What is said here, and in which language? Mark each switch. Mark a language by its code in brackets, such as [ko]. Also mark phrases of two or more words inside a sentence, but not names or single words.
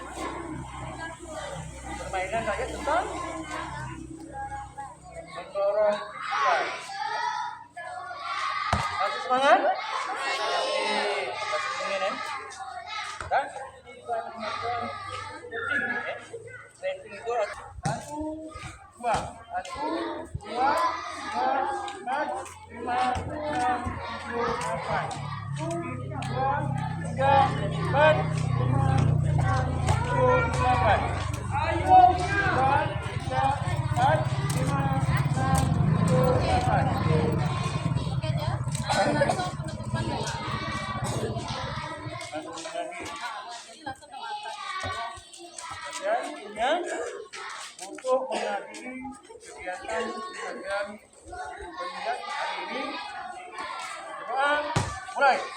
[id] Permainan saja tentang mendorong nilai. Masih semangat? Masih semangat? Dan setting itu satu, dua, empat, lima, enam, tujuh, delapan, dua, tiga, empat, lima, enam, tujuh, delapan. Ayo, dua, tiga, empat, lima, enam, tujuh, delapan. Dan untuk menghadiri kegiatan pelajaran pendidikan hari ini, doa mulai.